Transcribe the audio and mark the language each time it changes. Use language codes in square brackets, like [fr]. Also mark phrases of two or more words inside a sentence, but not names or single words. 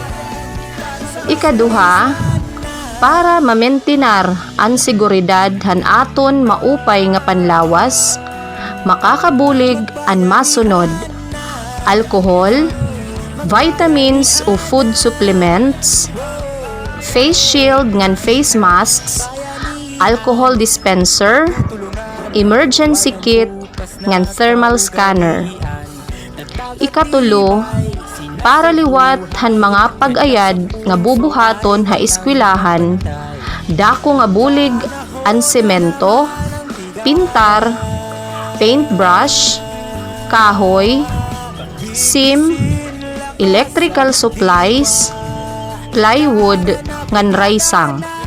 [war] Ikaduha, para mamentinar ang seguridad han aton maupay nga panlawas, makakabulig ang masunod: [en] alcohol, vitamins o food supplements, face shield ngan face masks, alcohol dispenser, emergency kit, ngan thermal scanner. [war] Ikatulo, para liwat han mga pag-ayad nga bubuhaton ha eskwelahan, dako nga bulig ang semento, pintar, paintbrush, kahoy, sim, [en] electrical supplies, [war] plywood, ngan raysang.